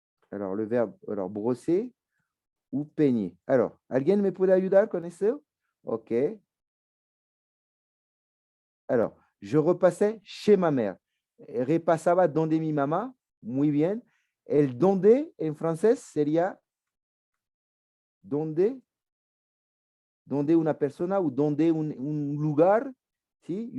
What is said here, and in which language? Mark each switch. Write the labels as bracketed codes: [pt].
[fr] Alors, le verbe, alors, brosser ou peigner. [es] Alors, ¿alguien me puede ayudar con eso? Ok. [fr] Alors, je repassais chez ma mère. [es] Repasaba donde mi mamá, muy bien. El donde en francés sería donde una persona o donde un lugar, ¿sí?